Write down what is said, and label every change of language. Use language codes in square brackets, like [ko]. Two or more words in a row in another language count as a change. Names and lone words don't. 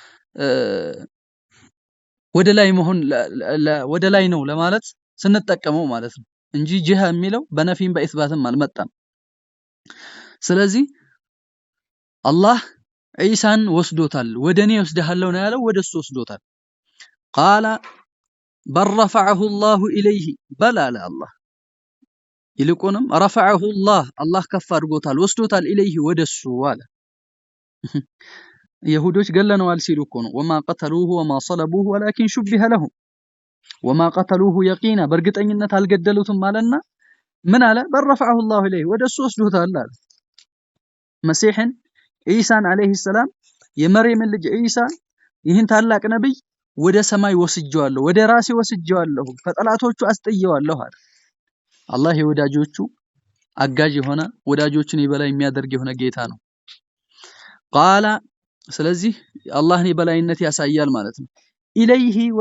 [am] ወደ ላይ መሆን ወደ ላይ ነው ለማለት ስንጠቀመው ማለት ነው እንጂ ጂሃ የሚለው በነፊም በኢስባትም አልመጣም ስለዚህ አላህ ኢሳን ወስዶታል ወደኔ ወስደሃለው ነው ያለው ወደሱ ወስዶታል [ar] قال بل رفعه الله اليه بل على الله [am] ይልቁንም [ar] رفعه الله [am] ከፍ አድርጎታል ወስዶታል ኢለይሂ ወደሱ አለ يهودوች ገለነዋል ሲሉ እኮ ነው [ar] وما قتلوه وما صلبوه ولكن شبه لهم وما قتلوه يقينا [am] በርግጠኝነት አልገደሉትም ማለትና ምን አለ [ar] بل رفعه الله اليه [am] ወደሱ ወስዶታል አለ መሲህን ኢሳን [ar] عليه السلام [am] የመርየም ልጅ ኢሳ ይህን ታላቅ ነብይ ወደ ሰማይ ወስጄዋለሁ ወደ ራሴ ወስጄዋለሁ ከጠላቶቹ አስጥየዋለሁ አለ አላህ የወዳጆቹ አጋዥ የሆነ ወዳጆችን ይበላይ የሚያደርግ የሆነ ጌታ ነው ቃላ ስለዚህ አላህን የበላይነት ያሳያል ማለት ነው ኢለይሂ